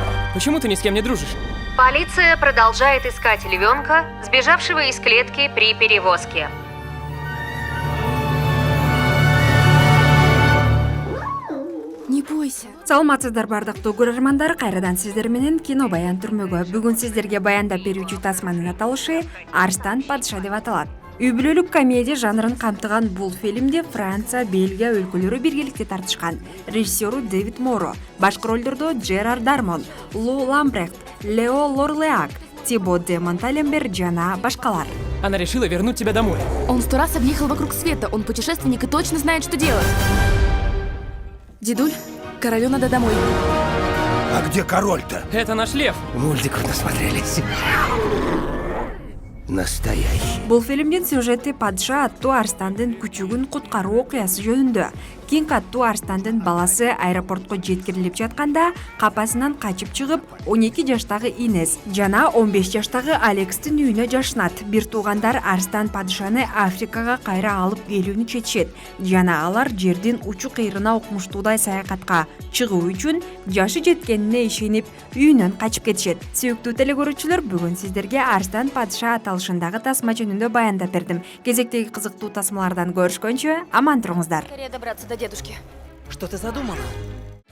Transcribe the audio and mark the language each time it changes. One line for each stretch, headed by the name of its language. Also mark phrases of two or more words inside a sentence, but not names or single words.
Russian: Почему ты ни с кем не дружишь? Полиция продолжает искать львенка, сбежавшего из клетки при перевозке. Не бойся.
Kyrgyz: Саламатсыздар бардыктуу көрөрмандар, кайрадан сиздер менен кино баян түрмөгө. Бүгүн сиздерге баяндап берүүчү тасманын аталышы Арстан падыша деп аталат. Үй бүлөлүк комедия жанрын камтыган бул фильмде Франция, Бельгия өлкөлөрү биргеликте тартышкан. Режиссеру Дэвид Моро, башкы ролдордо Жерар Дармон, Лу Ламбрехт, Лео Лорлеак, Тибо де Монталембер жана башкалар.
Russian: Она решила вернуть тебя домой. Он 100 раз объехал вокруг света. Он путешественник и точно знает, что делать. Дедуль, королю надо домой. А где король-то? Это наш лев. Мультиков насмотрелись. Настоящий.
Kyrgyz: Бул фильмдин сюжети падыша аттуу арстандын күчүгүн куткаруу окуясы жөнүндө. Кинг аттуу арстандын баласы аэропортко жеткирилип жатканда капасынан качып чыгып, 12 жаштагы Инес жана 15 жаштагы Алекстин үйүнө жашынат. Бир туугандар арстан падышаны Африкага кайра алып келүүнү чечишет жана алар жердин учу кыйрына укмуштуудай саякатка чыгуу үчүн жашы жеткенине ишенип үйүнөн качып кетишет. Сүйүктүү телекөрүүчүлөр, бүгүн сиздерге Арстан падыша аталышындагы тасма жөнүндө баяндап бердим. Кезектеги кызыктуу тасмалардан көрүшкөнчө аман туруңуздар.
Russian: Скорее добраться до дедушки. Что ты задумала?